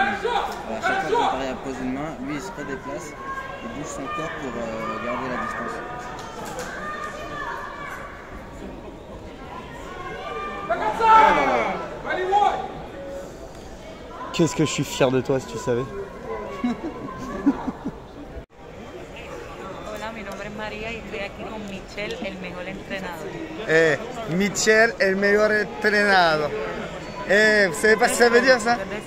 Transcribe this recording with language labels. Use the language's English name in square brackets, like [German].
[French] Alors, à chaque fois que Zantaria pose une main, lui il se redéplace, il bouge son corps pour garder la distance. Qu'est-ce que je suis fier de toi si tu savais. [Spanish] Hola, mi nombre es María y estoy aquí con Michel, el mejor entrenador. Michel, el mejor entrenador. [French] Vous savez pas ce que ça veut dire ça?